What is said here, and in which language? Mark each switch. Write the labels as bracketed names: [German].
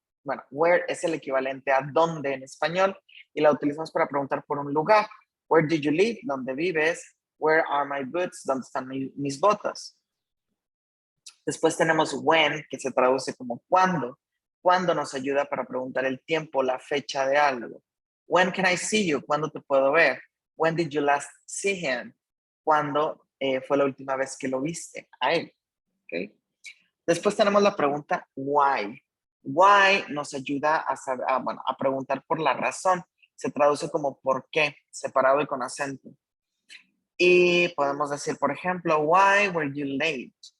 [Spanish] Bueno, where es el equivalente a dónde en español y la utilizamos para preguntar por un lugar. [English] Where do you live? [Spanish] ¿Dónde vives? [English] Where are my boots? [Spanish] ¿Dónde están mis botas? Después tenemos when, que se traduce como cuándo. Cuándo nos ayuda para preguntar el tiempo, la fecha de algo. [English] When can I see you? [Spanish] ¿Cuándo te puedo ver? [English] When did you last see him? [Spanish] ¿Cuándo fue la última vez que lo viste? A él. ¿Okay? Después tenemos la pregunta why. Why nos ayuda a preguntar por la razón. Se traduce como por qué, separado y con acento. Y podemos decir, por ejemplo, [English] why were you late?